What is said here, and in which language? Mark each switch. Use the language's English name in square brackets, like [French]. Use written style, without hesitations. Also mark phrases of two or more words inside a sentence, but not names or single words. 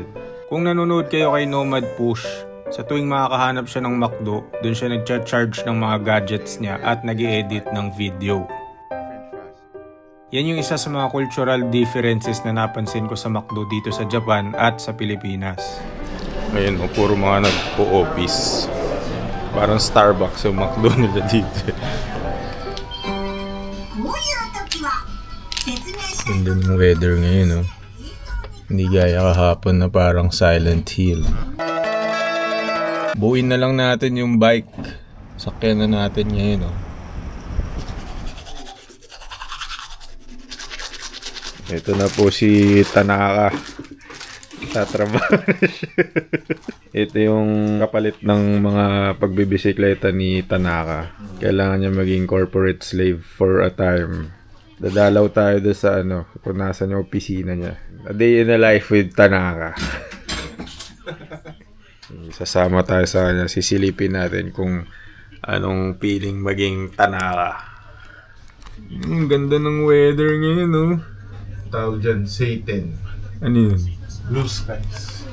[Filipino] Kung nanonood kayo kay Nomad Push, sa tuwing makakahanap siya ng McDo, dun siya nagcha-charge ng mga gadgets niya at nag-i-edit ng video. Yan yung isa sa mga [English] cultural differences [Filipino] na napansin ko sa McDo dito sa Japan at sa Pilipinas. Ngayon, puro mga nagpo-office. Parang Starbucks yung McDo nila dito. [Japanese] こういう時は説明し [Filipino] Ganda ng weather ngayon, no? Hindi gaya kahapon na parang Silent Hill. Buuin na lang natin yung bike. Sakyan na natin ngayon, no? Ito na po si Tanaka. Tatrabaho na siya. Ito yung kapalit ng mga pagbibisikleta ni Tanaka. Kailangan niya maging [English] corporate slave for a time. [Filipino] Dadalaw tayo doon sa kung nasan yung opisina niya. [English] A day in a life with Tanaka. [Filipino] Sasama tayo sa kanya. Sisilipin natin kung anong feeling maging Tanaka. Ang ganda ng weather ngayon, no? Tawag dyan, Satan. Ano yun? [English] Blue skies.